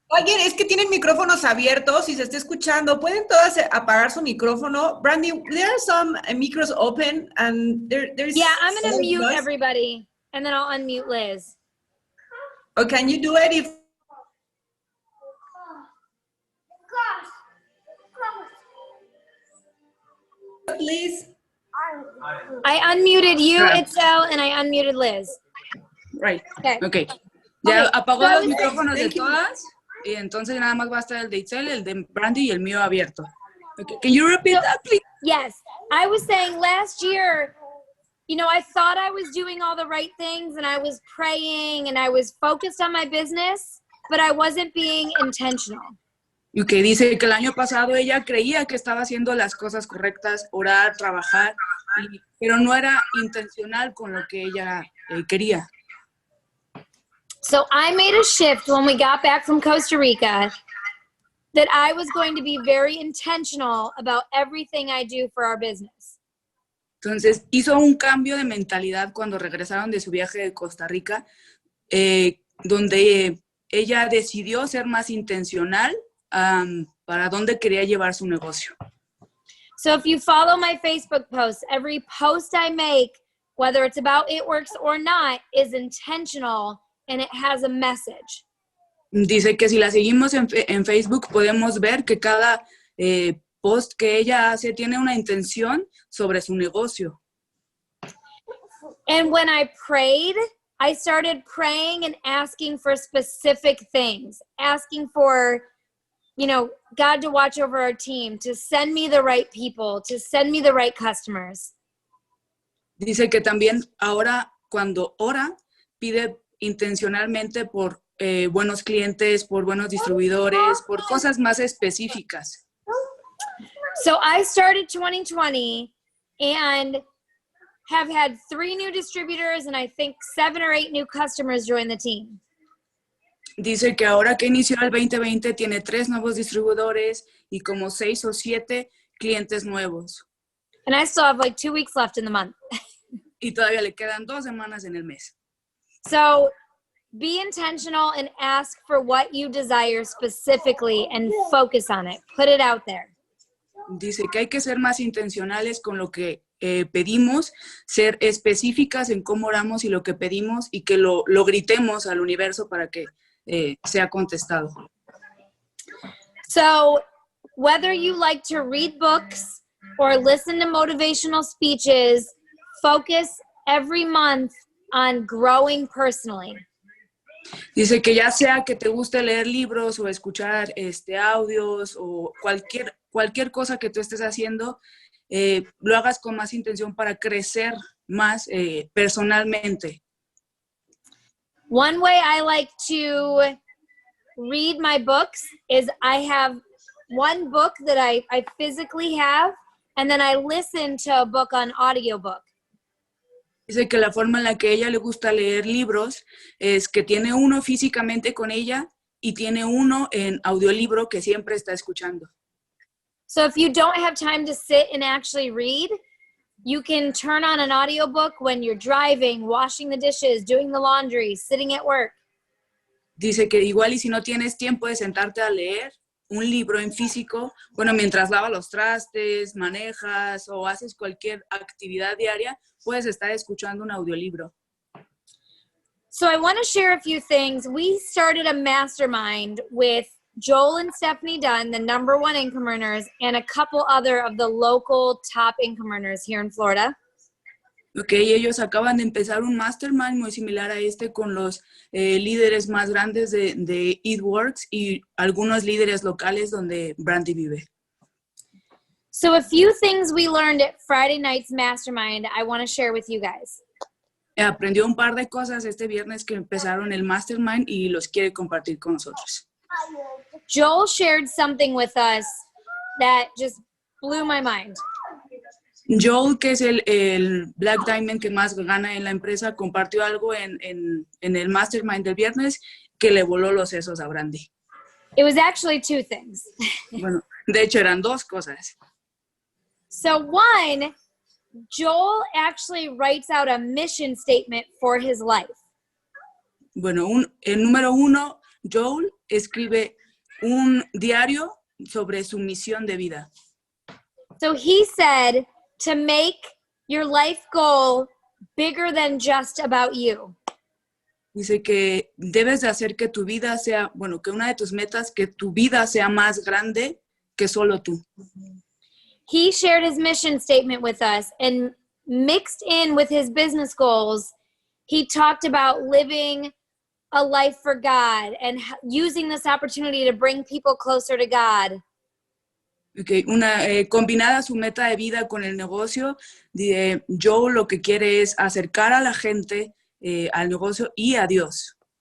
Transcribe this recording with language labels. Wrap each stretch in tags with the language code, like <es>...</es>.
<es>Oigan, es que tienen micrófonos abiertos y se está escuchando. ¿Pueden todas apagar su micrófono?</es> <en>Brandy, there are some micros open and there's... Yeah, I'm going to mute everybody and then I'll unmute Liz. Oh, can you do it if... Please. I unmuted you, Itzel, and I unmuted Liz. Right. Okay.</en> <es>Ya apagó los micrófonos de todas y entonces nada más va a estar el de Itzel, el de Brandy y el mío abierto.</es> <en>Okay. Can you repeat that, please? Yes. I was saying last year, I thought I was doing all the right things and I was praying and I was focused on my business, but I wasn't being intentional.</en> <es>Y que dice que el año pasado ella creía que estaba haciendo las cosas correctas, orar, trabajar, pero no era intencional con lo que ella quería.</es> <en>So I made a shift when we got back from Costa Rica that I was going to be very intentional about everything I do for our business.</en> <es>Entonces hizo un cambio de mentalidad cuando regresaron de su viaje de Costa Rica, donde ella decidió ser más intencional para dónde quería llevar su negocio.</es> <en>So if you follow my Facebook posts, every post I make, whether it's about It Works or not, is intentional and it has a message.</en> <es>Dice que si la seguimos en Facebook podemos ver que cada post que ella hace tiene una intención sobre su negocio.</es> <en>And when I prayed, I started praying and asking for specific things, asking for, you know, God to watch over our team, to send me the right people, to send me the right customers.</en> <es>Dice que también ahora cuando ora, pide intencionalmente por buenos clientes, por buenos distribuidores, por cosas más específicas.</es> <en>So I started 2020 and have had 3 new distributors and I think 7 or 8 new customers join the team.</en> <es>Dice que ahora que inició el 2020 tiene 3 nuevos distribuidores y como 6 o 7 clientes nuevos.</es> <en>And I still have like 2 weeks left in the month.</en> <es>Y todavía le quedan 2 semanas en el mes.</es> <en>So be intentional and ask for what you desire specifically and focus on it. Put it out there.</en> <es>Dice que hay que ser más intencionales con lo que pedimos, ser específicas en cómo oramos y lo que pedimos y que lo gritemos al universo para que sea contestado.</es> <en>So whether you like to read books or listen to motivational speeches, focus every month on growing personally.</en> <es>Dice que ya sea que te guste leer libros o escuchar audios o cualquier cosa que tú estés haciendo, lo hagas con más intención para crecer más personalmente.</es> <en>One way I like to read my books is I have one book that I physically have, and then I listen to a book on audiobook.</en> <es>Dice que la forma en la que a ella le gusta leer libros es que tiene uno físicamente con ella y tiene uno en audiolibro que siempre está escuchando.</es> <en>So if you don't have time to sit and actually read, you can turn on an audiobook when you're driving, washing the dishes, doing the laundry, sitting at work.</en> <es>Dice que igual y si no tienes tiempo de sentarte a leer un libro en físico, bueno, mientras lavas los trastes, manejas o haces cualquier actividad diaria, puedes estar escuchando un audiolibro.</es> <en>So I want to share a few things. We started a mastermind with Joel and Stephanie Dunn, the #1 income earners, and a couple other of the local top income earners here in Florida.</en> <es>Ok, ellos acaban de empezar un mastermind muy similar a con los líderes más grandes de It Works y algunos líderes locales donde Brandy vive.</es> <en>So a few things we learned at Friday night's mastermind I want to share with you guys.</en> <es>Aprendió un par de cosas este viernes que empezaron el mastermind y los quiere compartir con nosotros.</es> <en>Joel shared something with us that just blew my mind.</en> <es>Joel, que es el Black Diamond que más gana en la empresa, compartió algo en el Mastermind del viernes que le voló los sesos a Brandy.</es> <en>It was actually 2 things.</en> <es>Bueno, de hecho eran 2 cosas.</es> <en>So one, Joel actually writes out a mission statement for his life.</en> <es>Bueno, el número 1, Joel escribe un diario sobre su misión de vida.</es> <en>So he said to make your life goal bigger than just about you.</en> <es>Dice que debes de hacer que tu vida sea, bueno, que una de tus metas, que tu vida sea más grande que solo tú.</es> <en>He shared his mission statement with us, and mixed in with his business goals, he talked about living a life for God and using this opportunity to bring people closer to God. Okay.</en> <es>Combinada su meta de vida con el negocio, Joe lo que quiere es acercar a la gente al negocio y a Dios.</es>